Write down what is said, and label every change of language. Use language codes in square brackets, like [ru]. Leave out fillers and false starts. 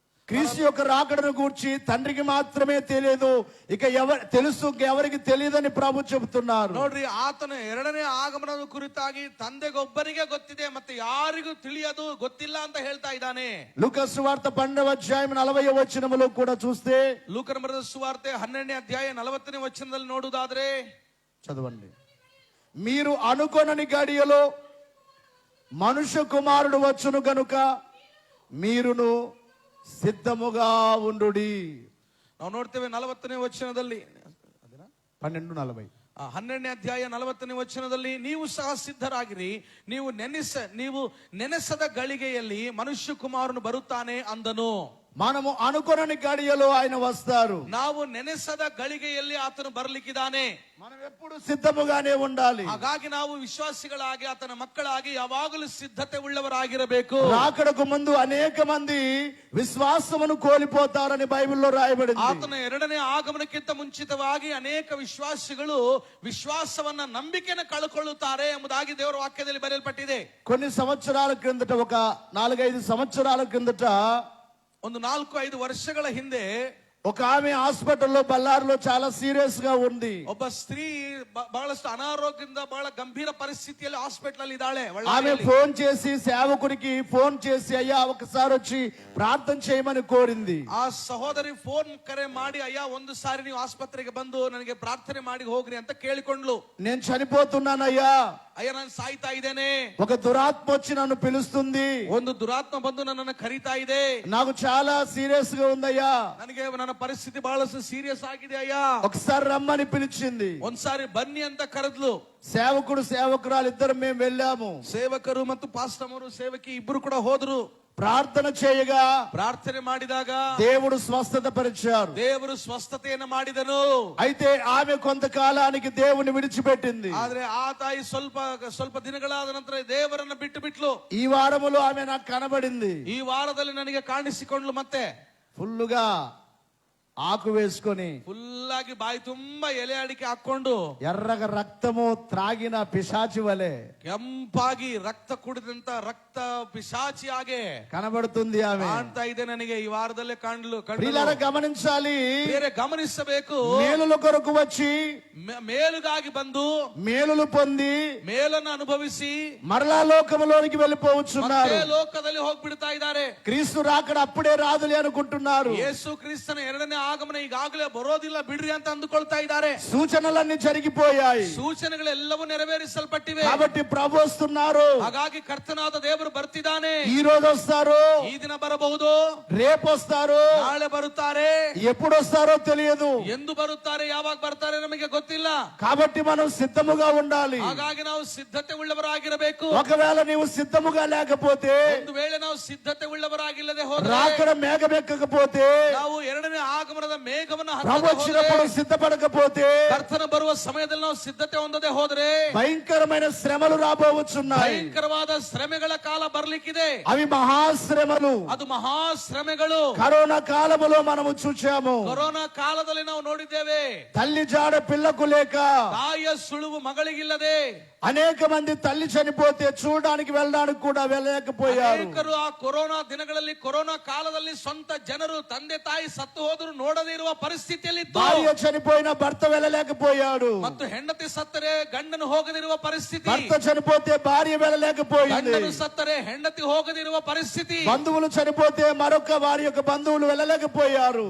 [te] క్రీస్తు యొక్క రాకడను గూర్చి తండ్రికి మాత్రమే తెలియదు, ఇక తెలుసు ఎవరికి తెలియదని ప్రభు చెబుతున్నారు. [kn] ನೋಡ್ರಿ, ಆತನ ಎರಡನೇ ಆಗಮನದ ಕುರಿತಾಗಿ ತಂದೆಗೊಬ್ಬನಿಗೆ ಗೊತ್ತಿದೆ, ಮತ್ತೆ ಯಾರಿಗೂ ತಿಳಿಯದು, ಗೊತ್ತಿಲ್ಲ ಅಂತ ಹೇಳ್ತಾ ಇದ್ದಾನೆ. [te] లూకాసు సువార్త 12వ అధ్యాయం 40వ వచనములో కూడా చూస్తే, [kn] ಲೂಕನ ಬರೆದ ಸುವಾರ್ತೆ 12ನೇ ಅಧ್ಯಾಯ 40ನೇ ವಚನದಲ್ಲಿ ನೋಡುವುದಾದ್ರೆ [te] చదవండి. మీరు అనుకొనని గడియలో మనుష్య కుమారుడు వచ్చును గనుక మీరును సిద్ధముగా ఉండుడి. [kn] ನಾವು ನೋಡ್ತೇವೆ 40ನೇ ವಚನದಲ್ಲಿ, 12:40. 12ನೇ ಅಧ್ಯಾಯ 40ನೇ ವಚನದಲ್ಲಿ, ನೀವು ಸಹ ಸಿದ್ಧರಾಗಿರಿ, ನೀವು ನೆನೆಸದ ಗಳಿಗೆಯಲ್ಲಿ ಮನುಷ್ಯ ಕುಮಾರನು ಬರುತ್ತಾನೆ ಅಂದನು. [te] మనము అనుకొనని గడియలో ఆయన వస్తారు. [kn] ನಾವು ನೆನೆಸದ ಗಳಿಗೆಯಲ್ಲಿ ಆತನು ಬರಲಿಕ್ಕಿದ್ದಾನೆ. [te] మనం ఎప్పుడు సిద్ధముగానే ఉండాలి. [kn] ಹಾಗಾಗಿ ನಾವು ವಿಶ್ವಾಸಿಗಳಾಗಿ ಆತನ ಮಕ್ಕಳಾಗಿ ಯಾವಾಗಲೂ ಸಿದ್ಧತೆ ಉಳ್ಳವರಾಗಿರಬೇಕು. [te] రాకడకు ముందు అనేక మంది విశ్వాసమును కోల్పోతారని బైబిల్లో రాయబడింది. [kn] ಆತನ ಎರಡನೇ ಆಗಮನಕ್ಕಿಂತ ಮುಂಚಿತವಾಗಿ ಅನೇಕ ವಿಶ್ವಾಸಿಗಳು ವಿಶ್ವಾಸವನ್ನ ನಂಬಿಕೆಯನ್ನು ಕಳ್ಕೊಳ್ಳುತ್ತಾರೆ ಎಂಬುದಾಗಿ ದೇವರ ವಾಕ್ಯದಲ್ಲಿ ಬರೆಯಲ್ಪಟ್ಟಿದೆ. [te] కొన్ని సంవత్సరాల క్రిందట, ఒక 4-5 సంవత్సరాల క్రిందట, [kn] ಒಂದು 4-5 ವರ್ಷಗಳ ಹಿಂದೆ [te] ఒక ఆమె హాస్పిటల్లో బళ్ళారిలో చాలా సీరియస్ గా ఉంది. [kn] ಒಬ್ಬ ಸ್ತ್ರೀ ಬಹಳಷ್ಟು ಅನಾರೋಗ್ಯದಿಂದ ಬಹಳ ಗಂಭೀರ ಪರಿಸ್ಥಿತಿಯಲ್ಲಿ ಹಾಸ್ಪಿಟಲ್ ಅಲ್ಲಿ ಇದ್ದಾಳೆ. [te] ఆమె ఫోన్ చేసి సేవకుడికి ఫోన్ చేసి, అయ్యా ఒకసారి వచ్చి ప్రార్థన చేయమని కోరింది. [kn] ಆ ಸಹೋದರಿ ಫೋನ್ ಕರೆ ಮಾಡಿ, ಅಯ್ಯ ಒಂದು ಸಾರಿ ನೀವು ಆಸ್ಪತ್ರೆಗೆ ಬಂದು ನನಗೆ ಪ್ರಾರ್ಥನೆ ಮಾಡಿ ಹೋಗ್ರಿ ಅಂತ ಕೇಳಿಕೊಂಡ್ಲು. [te] నేను చనిపోతున్నానయ్యా, [kn] ಅಯ್ಯ ನಾನು ಸಾಯ್ತಾ ಇದ್ದೇನೆ, [te] ఒక దురాత్మ వచ్చి నన్ను పిలుస్తుంది, [kn] ಒಂದು ದುರಾತ್ಮ ಬಂದು ನನ್ನನ್ನು ಕರೀತಾ ಇದೆ, [te] నాకు చాలా సీరియస్ గా ఉందయ్యా, [kn] ನನಗೆ ನನ್ನ ನನ್ನ ಪರಿಸ್ಥಿತಿ ಬಹಳಷ್ಟು ಸೀರಿಯಸ್ ಆಗಿದೆ ಅಯ್ಯ, [te] ఒకసారి రమ్మని పిలిచింది. [kn] ಒಂದ್ಸಾರಿ ಬನ್ನಿ ಅಂತ ಕರೆದ್ಲು. [te] సేవకుడు సేవకురాలు ఇద్దరు మేము వెళ్ళాము. [kn] ಸೇವಕರು ಮತ್ತು ಪಾಸ್ಟಮರು ಸೇವಕಿ ಇಬ್ರು ಕೂಡ ಹೋದ್ರು. [te] ప్రార్థన చేయగా [kn] ಪ್ರಾರ್ಥನೆ ಮಾಡಿದಾಗ [te] దేవుడు స్వస్థత పరిచారు. [kn] ದೇವರು ಸ್ವಸ್ಥತೆಯನ್ನು ಮಾಡಿದನು. [te] అయితే ఆమె కొంతకాలానికి దేవుని విడిచిపెట్టింది. [kn] ಆದ್ರೆ ಆ ತಾಯಿ ಸ್ವಲ್ಪ ದಿನಗಳಾದ ನಂತರ ದೇವರನ್ನ ಬಿಟ್ಟು ಬಿಟ್ಲು. [te] ఈ వారములో ఆమె నాకు కనబడింది. [kn] ಈ ವಾರದಲ್ಲಿ ನನಗೆ ಕಾಣಿಸಿಕೊಂಡ್ಲು. ಮತ್ತೆ [te] ఫుల్లుగా ఆకు వేసుకొని [kn] ಫುಲ್ ಆಗಿ ಬಾಯಿ ತುಂಬಾ ಎಲೆ ಅಡಿಕೆ ಹಾಕೊಂಡು [te] ఎర్రగా రక్తము త్రాగిన పిశాచి వలె [kn] ಕೆಂಪಾಗಿ ರಕ್ತ ಕುಡಿದಂತ ರಕ್ತ ಪಿಶಾಚಿ ಹಾಗೆ [te] కనబడుతుంది ఆమె. [kn] ಕಾಣ್ತಾ ಇದೆ ನನಗೆ ಈ ವಾರದಲ್ಲೇ [te] ప్రియులారా గమనించాలి. [kn] ಬೇರೆ ಗಮನಿಸಬೇಕು. [te] మేలుల కొరకు వచ్చి [kn] ಮೇಲುಗಾಗಿ ಬಂದು [te] మేలులు పొంది [kn] ಮೇಲನ್ನು ಅನುಭವಿಸಿ [te] మరలా లోకములోనికి వెళ్ళిపోవచ్చున్నారు. [kn] ಲೋಕದಲ್ಲಿ ಹೋಗ್ಬಿಡ್ತಾ ಇದ್ದಾರೆ. [te] క్రీస్తు రాకడ అప్పుడే రాదులే అనుకుంటున్నారు. [kn] ಯೇಸು ಕ್ರಿಸ್ತನ ಎರಡನೇ ಆಗಮನ ಈಗಾಗಲೇ ಬರೋದಿಲ್ಲ ಬಿಡ್ರಿ ಅಂತ ಅಂದುಕೊಳ್ತಾ ಇದ್ದಾರೆ. [te] సూచనలన్నీ జరిగిపోయాయి. [kn] ಸೂಚನೆಗಳೆಲ್ಲವೂ ನೆರವೇರಿಸಲ್ಪಟ್ಟಿವೆ. [te] కాబట్టి ప్రభు వస్తున్నారు. [kn] ಹಾಗಾಗಿ ಕರ್ತನಾದ ದೇವರು ಬರ್ತಿದ್ದಾನೆ. [te] ఈ రోజు వస్తారు, [kn] ಈ ದಿನ ಬರಬಹುದು, [te] రేపు వస్తారు, [kn] ನಾಳೆ ಬರುತ್ತಾರೆ. [te] ఎప్పుడు వస్తారో తెలియదు. [kn] ಎಂದು ಬರುತ್ತಾರೆ, ಯಾವಾಗ ಬರ್ತಾರೆ ನಮಗೆ ಗೊತ್ತಿಲ್ಲ. [te] కాబట్టి మనం సిద్ధముగా ఉండాలి. [kn] ಹಾಗಾಗಿ ನಾವು ಸಿದ್ಧತೆ ಉಳ್ಳವರಾಗಿರಬೇಕು. [te] ఒకవేళ నీవు సిద్ధముగా లేకపోతే, [kn] ಒಂದು ವೇಳೆ ನಾವು ಸಿದ್ಧತೆ ಉಳ್ಳವರಾಗಿಲ್ಲದೆ ಹೋದ್ರೆ, [te] రాకడ మేఘమెక్కకపోతే, [kn] ನಾವು ಎರಡನೇ ಆಗಮನದ ಮೇಘವನ್ನು [te] ప్రభు వచ్చినప్పుడు సిద్ధపడకపోతే, [kn] ಕರ್ತನ ಬರುವ ಸಮಯದಲ್ಲಿ ನಾವು ಸಿದ್ಧತೆ ಹೊಂದದೆ ಹೋದ್ರೆ [te] భయంకరమైన శ్రమలు రాబోవచ్చున్నాయి. [kn] ಭಯಂಕರವಾದ ಶ್ರಮೆಗಳ ಕಾಲ ಬರ್ಲಿಕ್ಕಿದೆ. [te] అవి మహాశ్రమలు. [kn] ಅದು మహాಶ್ರಮೆಗಳು. [te] కరోనా కాలములో మనము చూచాము. [kn] ಕೊರೋನಾ ಕಾಲದಲ್ಲಿ ನಾವು ನೋಡಿದ್ದೇವೆ. [te] తల్లి జాడ పిల్లకు లేక, [kn] ತಾಯಿಯ ಸುಳುವು ಮಗಳಿಗಿಲ್ಲದೆ [te] అనేక మంది తల్లి చనిపోతే చూడడానికి వెళ్ళడానికి కూడా వెళ్ళలేకపోయారు. [kn] ಅನೇಕರು ಆ ಕೊರೋನಾ ದಿನಗಳಲ್ಲಿ, ಕೊರೋನಾ ಕಾಲದಲ್ಲಿ ಸ್ವಂತ ಜನರು ತಂದೆ ತಾಯಿ ಸತ್ತು ಹೋದ್ರು ನೋಡದೇ ಇರುವ ಪರಿಸ್ಥಿತಿಯಲ್ಲಿ [te] భార్య చనిపోయిన భర్త వెళ్ళలేకపోయాడు. [kn] ಮತ್ತು ಹೆಂಡತಿ ಸತ್ತರೆ ಗಂಡನು ಹೋಗದಿರುವ ಪರಿಸ್ಥಿತಿ. [te] భర్త చనిపోతే భార్య వెళ్ళలేకపోయింది. [kn] ಗಂಡನು ಸತ್ತರೆ ಹೆಂಡತಿ ಹೋಗದಿರುವ ಪರಿಸ್ಥಿತಿ. [te] బంధువులు చనిపోతే మరొక వారి యొక్క బంధువులు వెళ్ళలేకపోయారు.